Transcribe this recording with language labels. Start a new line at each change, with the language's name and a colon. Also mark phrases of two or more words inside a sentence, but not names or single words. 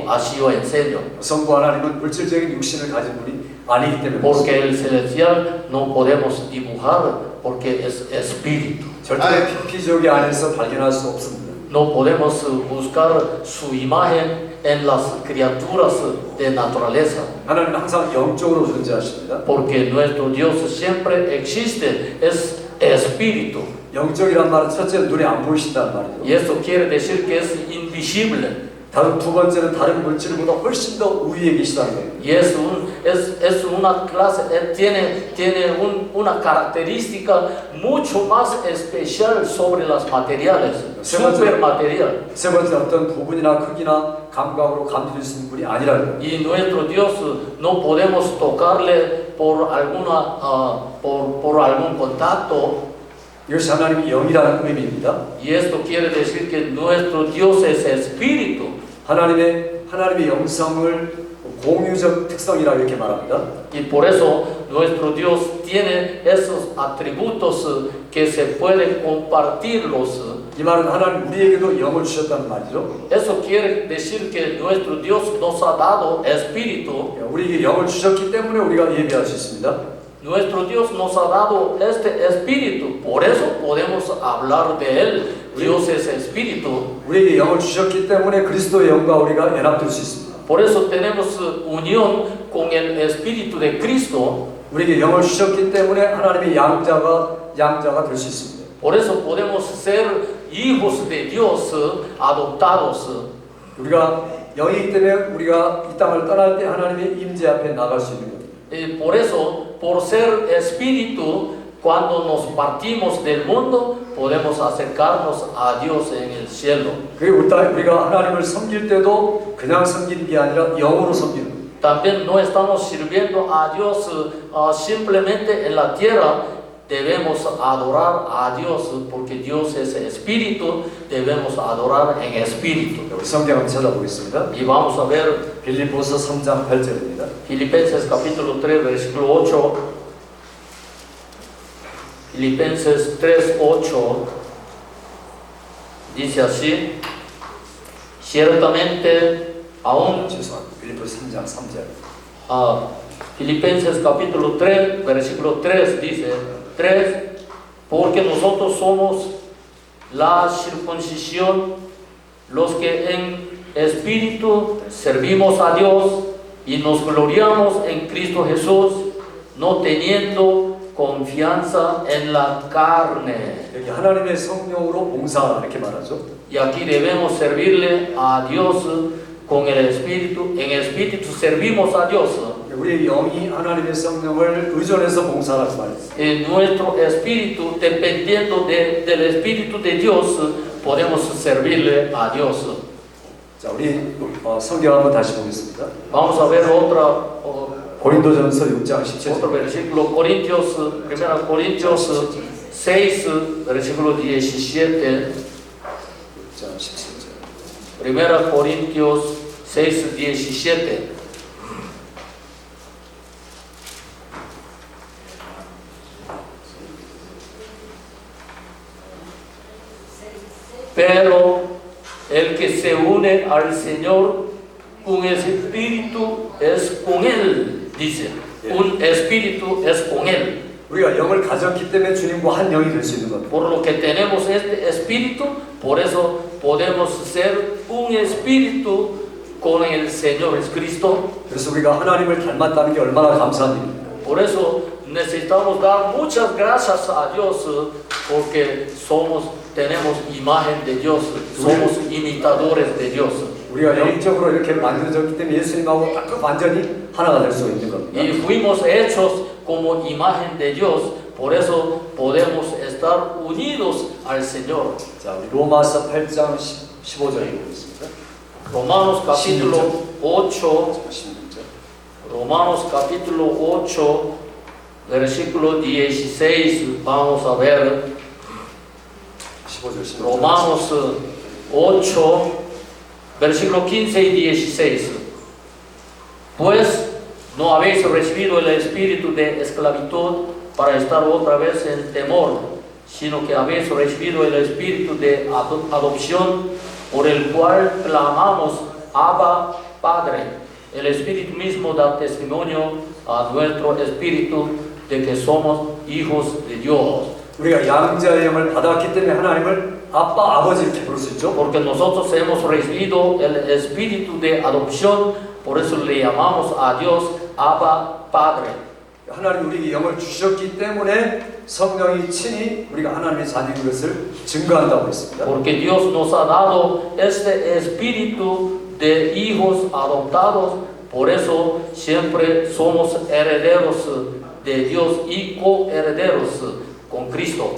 Spanish: Así yo enseño.
Korean: 성부 하나님은 물질적인 육신을 가진 분이 아니기 때문에.
Spanish: Porque el celestial no podemos dibujar porque es espíritu.
Korean: 절대 피지옥의 안에서 발견할 수 없습니다.
Spanish: No podemos buscar su imagen en las criaturas de naturaleza.
Korean: 하나님은 항상 영적으로 존재하십니다.
Spanish: Porque nuestro Dios siempre existe, es espíritu.
Korean: 영적이란 말은 첫째 눈에 안 보이신다는 말이죠.
Spanish: Y esto quiere decir que es invisible.
Korean: 다른 두 번째는 다른 물질보다 훨씬 더 우위에 계시다는 거예요.
Spanish: Y es una clase, tiene una característica mucho más especial sobre las materiales, super material.
Korean: 세 번째 어떤 부분이나 크기나 감각으로 감지될 수 있는 분이 아니라는 거예요.
Spanish: Y nuestro Dios no podemos tocarle por algún contacto.
Korean: 이것이 하나님의 영이라는 의미입니다.
Spanish: Y esto quiere decir que nuestro Dios es espíritu.
Korean: 하나님의 영성을 공유적 특성이라고 이렇게 말합니다.
Spanish: Y por eso nuestro Dios tiene esos atributos que se pueden compartirlos.
Korean: 이 말은 하나님 우리에게도 영을 주셨다는 말이죠.
Spanish: Eso quiere decir que nuestro Dios nos ha dado espíritu.
Korean: 우리에게 영을 주셨기 때문에 우리가 예배할 수 있습니다.
Spanish: Nuestro Dios nos ha dado este espíritu, por eso podemos hablar de él. Dios es espíritu.
Korean: 우리에게 영을 주셨기 때문에 그리스도의 영과 우리가 연합될 수 있습니다.
Spanish: Por eso tenemos unión con el espíritu de Cristo.
Korean: 우리에게 영을 주셨기 때문에 하나님의 양자가 될 수 있습니다.
Spanish: Por eso podemos ser hijos de Dios adoptados.
Korean: 우리가 영이기 때문에 우리가 이 땅을 떠날 때 하나님의 임재 앞에 나갈 수 있는 겁니다.
Spanish: Por eso, por ser espíritu, cuando nos partimos del mundo, podemos acercarnos a Dios en el cielo.
Korean: 우리가 하나님을 섬길 때도 그냥 섬기는 게 아니라 영으로 섬기는 거예요.
Spanish: También no estamos sirviendo a Dios simplemente en la tierra. Debemos adorar a Dios porque Dios es espíritu. Debemos adorar en espíritu.
Korean: 우리 성경 한번 찾아보겠습니다.
Spanish: Y vamos a ver
Korean: 빌립보서 3장 8절입니다.
Spanish: Filipenses capítulo 3, versículo 8. Filipenses 3, 8. Dice así: ciertamente aún.
Korean: 죄송합니다. 빌립보서 3장 3절.
Spanish: Filipenses capítulo 3, versículo 3 dice: 3, porque nosotros somos la circuncisión, los que en espíritu servimos a Dios y nos gloriamos en Cristo Jesús, no teniendo confianza en la carne.
Korean: 여기 하나님의 성령으로 봉사하라 이렇게 말하죠.
Spanish: Y aquí debemos servirle a Dios con el espíritu. En espíritu servimos a Dios.
Korean: 우리의 영이 하나님의 성령을 의존해서 봉사하라고 말했어요.
Spanish: En nuestro espíritu, dependiendo del espíritu de Dios, podemos servirle a Dios.
Korean: 자, 우리 성경 한번 다시 보겠습니다.
Spanish: Vamos a ver
Korean: 고린도전서 6장 17절.
Spanish: otro versículo, Corintios 6, versículo 17.
Korean: 6장 17절.
Spanish: 1 Corintios 6, 17. Pero el que se une al Señor, un espíritu es con Él, dice. Un espíritu es con Él.
Korean: 우리가 영을 가졌기 때문에 주님과 한 영이 될 수 있는 겁니다.
Spanish: Por lo que tenemos este espíritu, por eso podemos ser un espíritu con el Señor Jesucristo.
Korean: 그래서 우리가 하나님을 닮았다는 게 얼마나 감사한 일입니다.
Spanish: Por eso necesitamos dar muchas gracias a Dios porque tenemos imagen de Dios, somos imitadores de Dios.
Korean: 우리가 영적으로 이렇게 만들어졌기 때문에 예수님하고 딱 완전히 하나가 될 수 있는 겁니다.
Spanish: Y fuimos hechos como imagen de Dios, por eso podemos estar unidos al Señor.
Korean: 자, 우리 로마서 8장 15절 읽겠습니다.
Spanish: Romanos capítulo 8,
Korean: 16절.
Spanish: Romanos capítulo 8, versículo 16, vamos a ver.
Korean: 15절 16절.
Spanish: Romanos 8, versículo 15 y 16. Pues no habéis recibido el espíritu de esclavitud para estar otra vez en temor, sino que habéis recibido el espíritu de adopción, por el cual clamamos: Abba, Padre. El Espíritu mismo da testimonio a nuestro espíritu de que somos hijos de Dios.
Korean: 우리가 양자의 영을 받았기 때문에 하나님을 아빠, 아버지 이렇게 부를 수 있죠.
Spanish: Porque nosotros hemos recibido el espíritu de adopción, por eso le llamamos a Dios Abba, Padre.
Korean: 하나님 우리에게 영을 주셨기 때문에 성령이 친히 우리가 하나님의 자녀인 것을 증거한다고 했습니다.
Spanish: Porque Dios nos ha dado este espíritu de hijos adoptados, por eso siempre somos herederos de Dios y coherederos con Cristo.